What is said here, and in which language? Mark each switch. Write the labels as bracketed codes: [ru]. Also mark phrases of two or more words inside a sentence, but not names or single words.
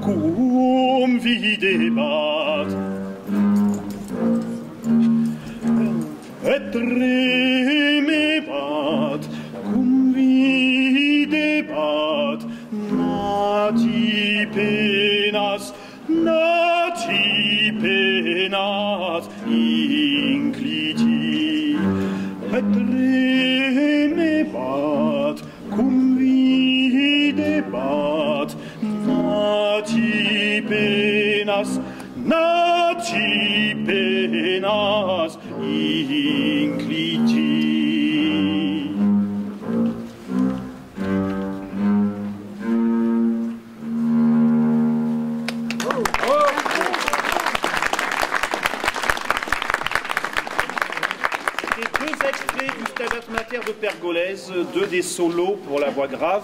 [la] et remebat cum videbat nati penas incliti et remebat cum videbat nati penas incliti. [fr] Deux extraits du Stabat Mater de Pergolèse, deux des solos pour la voix grave.